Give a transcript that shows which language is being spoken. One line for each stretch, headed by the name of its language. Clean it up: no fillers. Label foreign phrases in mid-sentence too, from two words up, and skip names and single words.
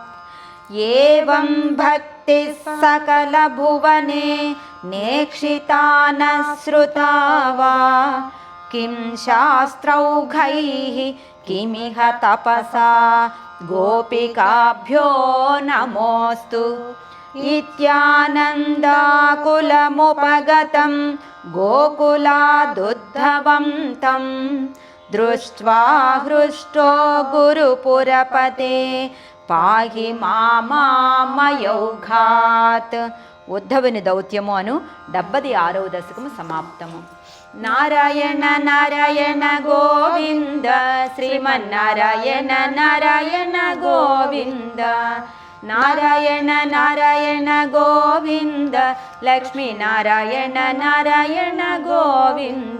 Sanskrit: एवं भक्तिः सकलभुवने नेक्षिता न श्रुता वा किं शास्त्रौघैः किमिह तपसा गोपिकाभ्यो नमोऽस्तु इत्यानन्दाकुलमुपगतं गोकुलादुद्धवं तं दृष्ट्वा हृष्टो गुरुपुरपते పాహి మామామయౌఘాత్.
Telugu: ఉద్ధవుని దౌత్యము అను 76వ దశకము సమాప్తము.
Sanskrit: నారాయణ నారాయణ గోవింద శ్రీమన్నారాయణ నారాయణ గోవింద నారాయణ నారాయణ గోవింద లక్ష్మీనారాయణ నారాయణ గోవింద.